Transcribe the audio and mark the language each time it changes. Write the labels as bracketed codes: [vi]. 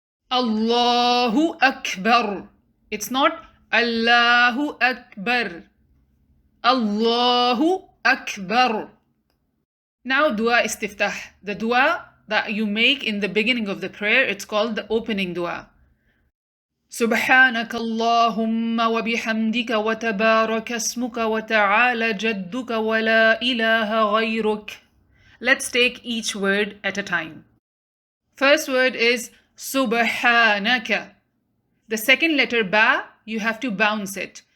[en] Allahu Akbar. It's not Allahu Akbar. Allahu Akbar. Now Dua Istiftah. The dua that you make in the beginning of the prayer, it's called the opening dua. [ar] سبحانك اللهم وبحمدك وتبارك اسمك وتعالى جدك ولا إله غيرك. [en] Let's take each word at a time. First word is Subhanaka. The second letter ba, you have to bounce it.